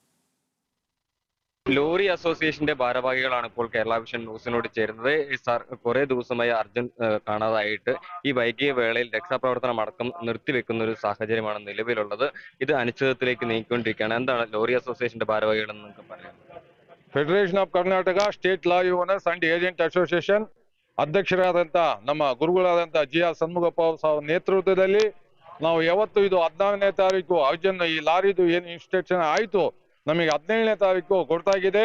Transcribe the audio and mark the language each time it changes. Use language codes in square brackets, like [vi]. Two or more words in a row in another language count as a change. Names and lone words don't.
[ml] ലോറി അസോസിയേഷന്റെ ഭാരവാഹികളാണ് ഇപ്പോൾ കേരള വിഷൻ ന്യൂസിനോട് ചേരുന്നത്. കുറെ ദിവസമായി അർജുൻ കാണാതായിട്ട് ഈ വൈകിയ വേളയിൽ രക്ഷാപ്രവർത്തനം അടക്കം നിർത്തിവെക്കുന്ന ഒരു സാഹചര്യമാണ് നിലവിലുള്ളത്. ഇത് അനിശ്ചിതത്തിലേക്ക് നീങ്ങിക്കൊണ്ടിരിക്കുകയാണ്. എന്താണ് ലോറി അസോസിയേഷന്റെ ഭാരവാഹികൾ എന്ന് നിങ്ങൾക്ക് പറയാം? [kn] ಫೆಡರೇಷನ್ ಆಫ್ ಕರ್ನಾಟಕ ಸ್ಟೇಟ್ ಲಾರಿ ಓನರ್ಸ್ ಅಂಡ್ ಏಜೆಂಟ್ ಅಸೋಸಿಯೇಷನ್ ಅಧ್ಯಕ್ಷರಾದಂಥ ನಮ್ಮ ಗುರುಗಳಾದಂಥ GR ಷಣ್ಮುಗಪ್ಪ ಅವರ ನೇತೃತ್ವದಲ್ಲಿ ನಾವು ಯಾವತ್ತು ಇದು 14ನೇ ತಾರೀಕು ಅರ್ಜುನ್ ಈ ಲಾರಿದು ಏನು ಇನ್ಸ್ಟ್ರಕ್ಷನ್ ಆಯಿತು ನಮಗೆ 17ನೇ ತಾರೀಕು ಗೊತ್ತಾಗಿದೆ.